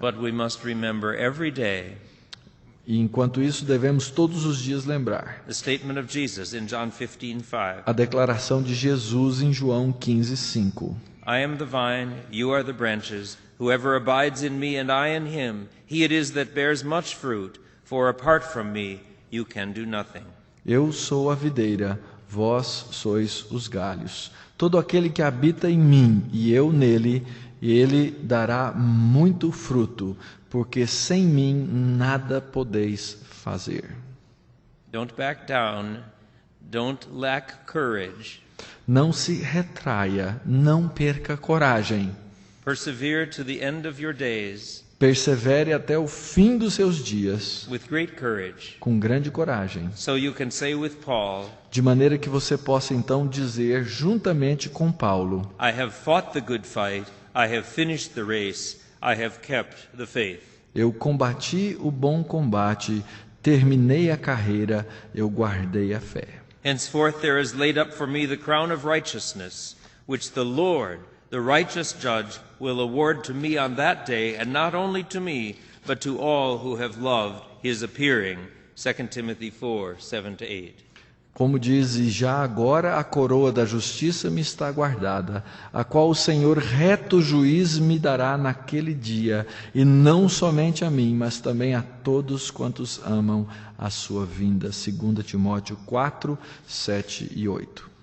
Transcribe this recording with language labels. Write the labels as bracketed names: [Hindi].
[English] But we must remember every day [Portuguese] E enquanto isso, devemos todos os dias lembrar [English] the statement of Jesus in John 15:5. [Portuguese] a declaração de Jesus em João 15:5. [English] I am the vine, you are the branches. Whoever abides in me and I in him, he it is that bears much fruit, for apart from me you can do nothing. [Portuguese] Eu sou a videira, vós sois os galhos. Todo aquele que habita em mim e eu nele, ele dará muito fruto, porque sem mim nada podeis fazer. [English] Don't back down, don't lack courage. [Portuguese] Não se retraia, não perca coragem. [English] Persevere to the end of your days [Portuguese] Persevere até o fim dos seus dias, [English] with great courage, [Portuguese] com grande coragem, [English] so you can say with Paul, [Portuguese] de maneira que você possa então dizer juntamente com Paulo: [English] I have fought the good fight, I have finished the race, I have kept the faith. [Portuguese] eu combati o bom combate, terminei a carreira, eu guardei a fé. [English] Henceforth there is laid up for me the crown of righteousness, which the Lord, the righteous judge, will award to me on that day, and not only to me, but to all who have loved his appearing. 2 Timothy 4:7-8. [Portuguese] Como diz, e já agora a coroa da justiça me está guardada, a qual o Senhor reto juiz me dará naquele dia, e não somente a mim, mas também a todos quantos amam a sua vinda. 2 Timóteo 4, 7 e 8.